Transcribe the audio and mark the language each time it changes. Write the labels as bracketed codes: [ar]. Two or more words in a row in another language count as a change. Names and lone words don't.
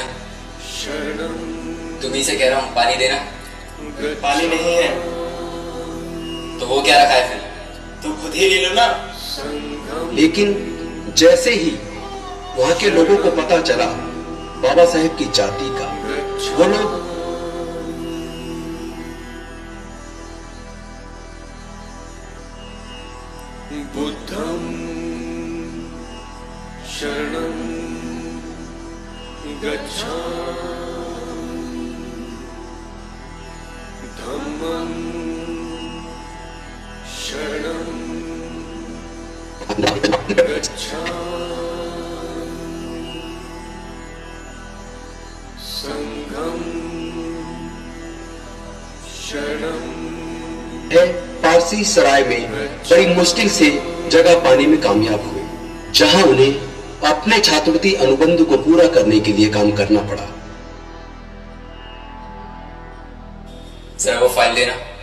[hi] तुम्ही से कह रहा हूं, पानी देना। पानी नहीं है तो वो क्या रखा है फिर? तो खुद ही ले लो ना। लेकिन जैसे ही वहां के लोगों को पता चला बाबा साहेब की जाति का, वो लोग [pi] बुद्धं शरणं गच्छामि धम्मं शरणं गच्छामि संघं शरणं [hi] है पारसी सराय में बड़ी मुश्किल से जगह पाने में कामयाब हुए, जहां उन्हें अपने छात्रवृत्ति अनुबंध को पूरा करने के लिए काम करना पड़ा। जरा वो फाइल देना।